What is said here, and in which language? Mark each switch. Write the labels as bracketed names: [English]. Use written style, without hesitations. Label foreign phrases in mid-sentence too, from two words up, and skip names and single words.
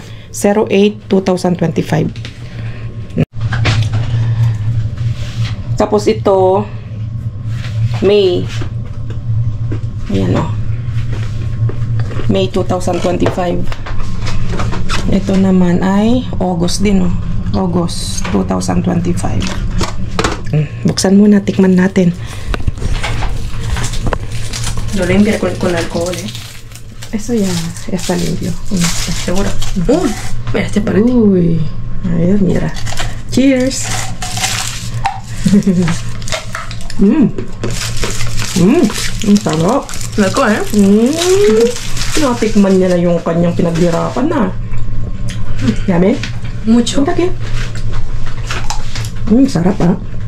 [Filipino] 08-2025. Tapos ito, May. Ayan o. May 2025. Ito naman ay August din o. August 2025. Buksan muna, tikman natin. [Spanish] Lo limpiar con alcohol, ¿eh? Eso ya está limpio. Seguro. Mira, este para ti. Uy. A ver, mira. [Filipino] Cheers. Sarap. [Spanish] Loco, ¿eh? [Filipino] Natikman niya na yung kanyang pinaghirapan na. [English] Yummy? [Spanish] Mucho. [Filipino] Punta kayo. Sarap ah.